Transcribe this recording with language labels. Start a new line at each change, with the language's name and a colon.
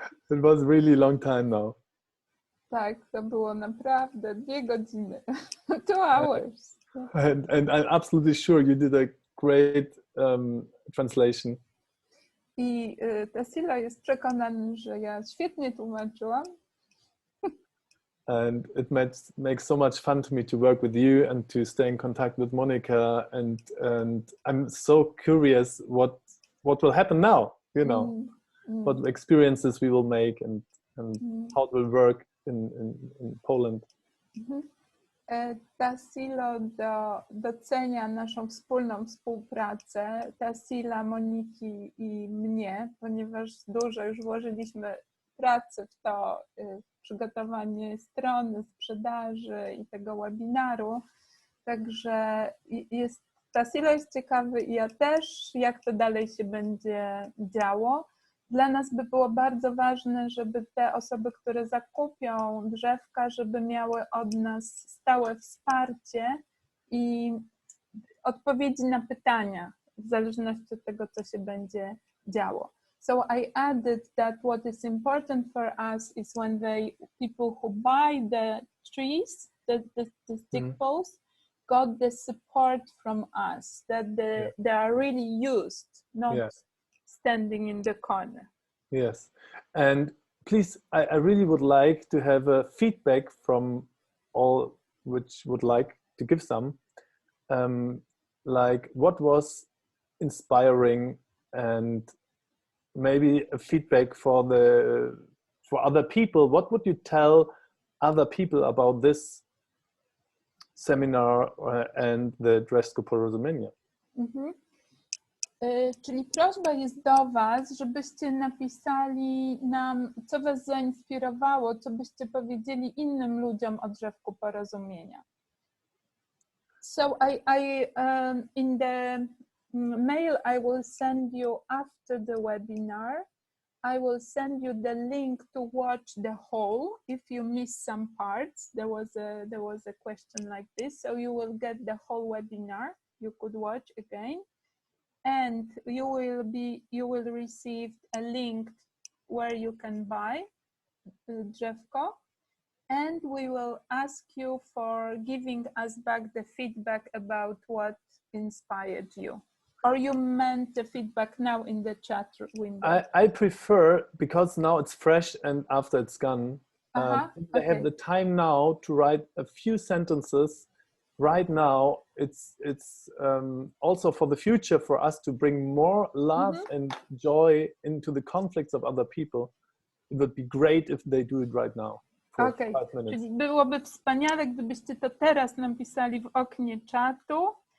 English: It was really long time now.
Polish: Tak, to było naprawdę 2 godziny.
English: 2 hours. And I'm absolutely sure you did a great translation.
Polish: I Tassilo jest przekonany, że ja świetnie tłumaczyłam.
English: And it makes so much fun to me to work with you and to stay in contact with Monica. And I'm so curious what will happen now, you know, what experiences we will make and how it will work in Poland.
Polish: Tassilo docenia naszą wspólną współpracę, Tassila, Moniki i mnie, ponieważ dużo już włożyliśmy pracy w to, przygotowanie strony, sprzedaży i tego webinaru. Także Tassilo jest ciekawy i ja też, jak to dalej się będzie działo. Dla nas by było bardzo ważne, żeby te osoby, które zakupią drzewka, żeby miały od nas stałe wsparcie i odpowiedzi na pytania, w zależności od tego, co się będzie działo.
English: So I added that what is important for us is when people who buy the trees, the stick poles, got the support from us, that they are really used, not standing in the corner. Yes, and please, I really would like to have a feedback from all which would like to give some, like what was inspiring and maybe a feedback for other people. What would you tell other people about this seminar and the Drzewko Porozumienia?
Polish: Czyli prośba jest do was, żebyście napisali nam, co was zainspirowało, co byście powiedzieli innym ludziom o Drzewku Porozumienia.
English: So in the mail I will send you after the webinar, I will send you the link to watch the whole if you miss some parts. There was a question like this, so you will get the whole webinar. You could watch again, and you will receive a link where you can buy Drzewko, and we will ask you for giving us back the feedback about what inspired you. Or you meant the feedback now in the chat window? I prefer, because now it's fresh and after it's gone, I have the time now to write a few sentences right now. It's also for the future for us to bring more love and joy into the conflicts of other people. It would be great if they do it right now. For 5 minutes.
Polish: Czyli byłoby wspaniale, gdybyście to teraz napisali w oknie czatu.